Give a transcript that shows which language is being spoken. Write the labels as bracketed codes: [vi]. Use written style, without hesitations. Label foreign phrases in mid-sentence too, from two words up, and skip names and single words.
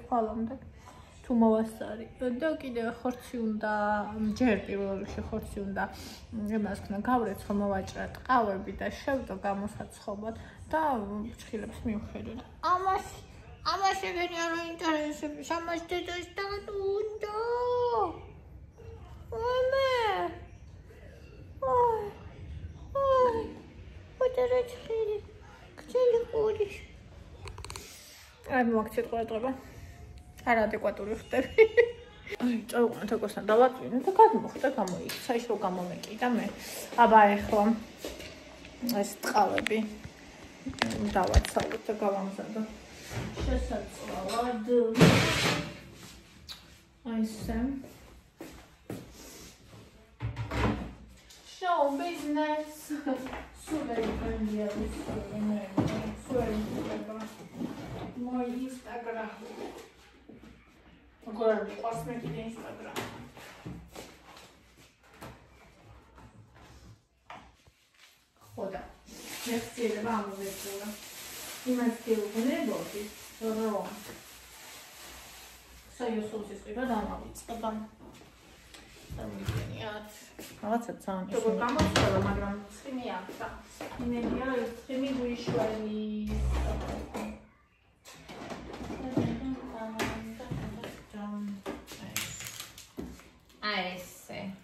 [ka] ხვალამდე თუ მოვასწარი და კიდე ხორცი უნდა ჯერ პირველ რიგში ხორცი უნდა იმას ქნა გავრეცხო მოვაჭრა ტყავები და შევდო გამოსაცხობად და ფჩხილებს მივხედო და ამას ეგენი არ ინტერესებს ამას დედას და უნდა [ru] Потеряли, где ходишь? [ka] Ай, мокчет ყურადღება. არადეკვატური ხდები. აი, წავიყვანე თოკოსთან დავაწვინე და გადმოხდა გამოიქცა ის რომ გამომეკიდა მე. აბა ეხლა ეს ტყავები დავაცალოთ და გავამზადო. შესაძლოა. აი სამ. [en] Show business. Super friendly, my Instagram. [pt] Agora posso meter no Instagram. Joda, merci, vamos ver agora. E mais que eu vou negócio, não. Só eu sou suspeita da mãe, tá bom? [ka] რაღაცა ძალიან ისე. როგორ გამოსწორა, მაგრამ ცხიმი აქვს. იმედია რომ ცხიმი გვიშველი. აი ესე.